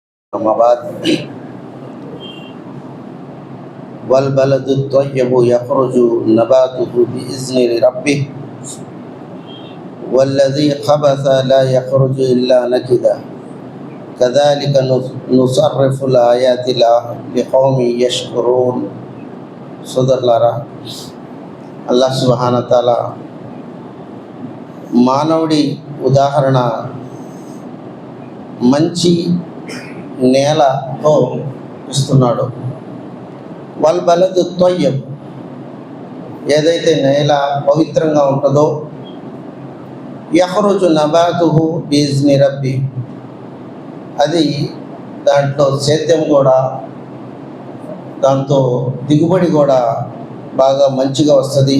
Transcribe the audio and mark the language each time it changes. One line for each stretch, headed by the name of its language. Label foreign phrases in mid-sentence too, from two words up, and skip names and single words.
Arabic: أما بعد والبلد الطيب يخرج نباته بإذن ربه والذي خبث لا يخرج إلا نكدا كذلك نصرف الآيات لقوم يشكرون.
Telugu: సోదరులారా, అల్లాహ్
Arabic: سبحانه و تعالى
Telugu: మానవుడి ఉదాహరణ మంచి నేలతో ఇస్తున్నాడు.
Arabic: والبلد الطيب,
Telugu: ఏదైతే నేల పవిత్రంగా ఉంటుందో,
Arabic: يخرج نباته بإذن ربه,
Telugu: అది దాంట్లో సేద్యం కూడా, దాంతో దిగుబడి కూడా బాగా మంచిగా వస్తుంది.